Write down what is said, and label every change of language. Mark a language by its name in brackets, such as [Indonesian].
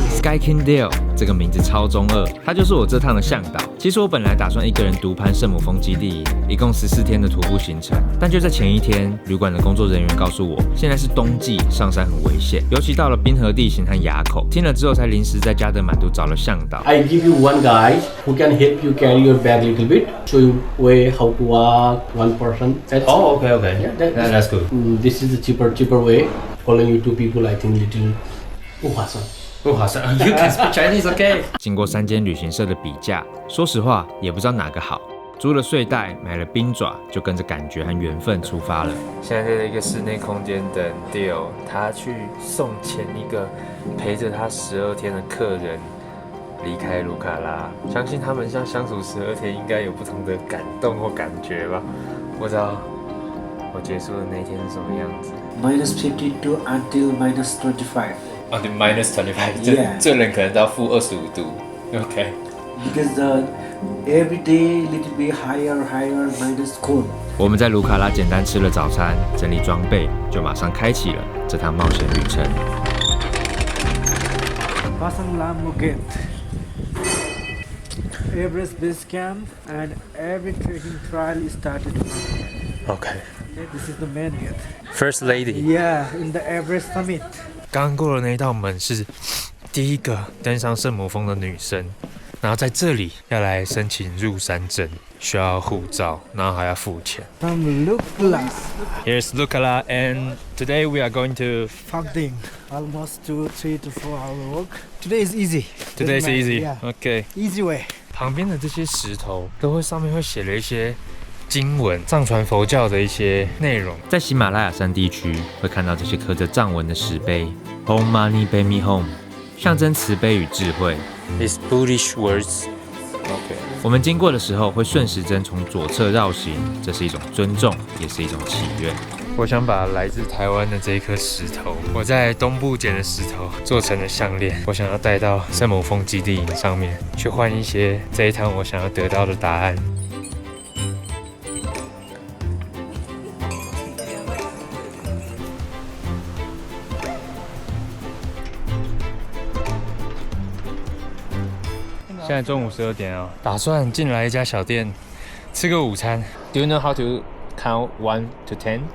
[Chinese] Sky King Deal 这个名字超中二，他就是我这趟的向导。其实我本来打算一个人独攀圣母峰基地营，一共14天的徒步行程。但就在前一天，旅馆的工作人员告诉我，现在是冬季，上山很危险，尤其到了冰河地形和垭口。听了之后，才临时在加德满都找了向导。 [English] I give you one guy who can help you carry your bag a little bit, show you way how to walk. One person. Oh, okay. Yeah, That's good. This is the cheaper way. Following you two people, I think little [Chinese] 不划算。不划算。 [English] You can speak Chinese, okay? [Chinese] 经过3间旅行社的比价，说实话也不知道哪个好。租了睡袋，买了冰爪，就跟着感觉和缘分出发了。现在在一个室内空间等 Deal， 他去送前一个陪着他12天的客人离开卢卡拉。相信他们像相处12天，应该有不同的感动或感觉吧。不知道我结束的那一天是什么样子。 [English] -52 until -25. Until -25， Yeah. [Chinese] 这人可能到-25度。OK。 [English] Because every day little bit higher, minus cold. [Chinese] 我们在卢卡拉简单吃了早餐，整理装备，就马上开启了这趟冒险旅程。 [English] Pasang Lambo Gate. Everest Base Camp and every trekking trail is started. OK。 This is the main gate. First lady。 Yeah, in the Everest summit. [Chinese] 刚过的那一道门是第一个登上圣母峰的女生，然后在这里要来申请入山证，需要护照，然后还要付钱。 [English] From Lukla. Here's Lukala, and today we are going to. Fakding. Almost 3 to 4 hour walk. Today is easy. Today's Doesn't matter. easy. Yeah. Okay. Easy way. [Chinese] 旁边的这些石头上面会写了一些经文，藏传佛教的一些内容。在喜马拉雅山地区会看到这些刻着藏文的石碑 ，Om Mani Padme Hum， 象征慈悲与智慧。 [English] It's Buddhist words. OK。 [Chinese] 我们经过的时候会顺时针从左侧绕行，这是一种尊重，也是一种祈愿。我想把来自台湾的这一颗石头，我在东部捡的石头做成了项链，我想要带到圣母峰基地营上面去换一些这一趟我想要得到的答案。现在中午12点哦，打算进来一家小店吃个午餐。 [English] Do you know how to count 1 to 10?